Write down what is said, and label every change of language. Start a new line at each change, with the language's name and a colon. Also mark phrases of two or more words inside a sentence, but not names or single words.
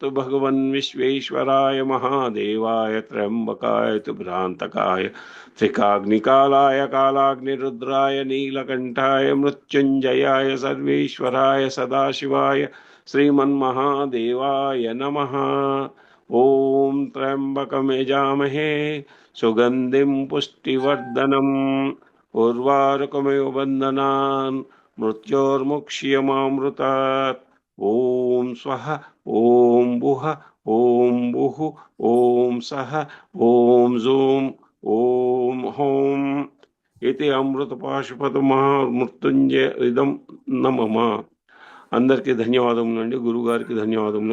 Sanskrit: भगवन् विश्वेश्वराय महादेवाय त्र्यम्बकाय त्रिपुरान्तकाय त्रिकाग्निकालाय कालाग्निरुद्राय नीलकण्ठाय मृत्युञ्जयाय सर्वेश्वराय सदाशिवाय श्रीमन्महादेवाय नमः ॐ त्र्यम्बकं यजामहे सुगन्धिं पुष्टिवर्धनम् उर्वारुकमिव बन्धनान् मृत्योर्मुक्ष्यमामृतात् ఓం స్వహ ఓం భుః ఓం భుః ఓం సహ ఓం జూం ఓం హోం ఇతి అమృత పాశుపత మహామృత్యుంజయ ఇదం నమః.
Telugu: అందరికీ ధన్యవాదములు అండి. గురుగారికి ధన్యవాదములు.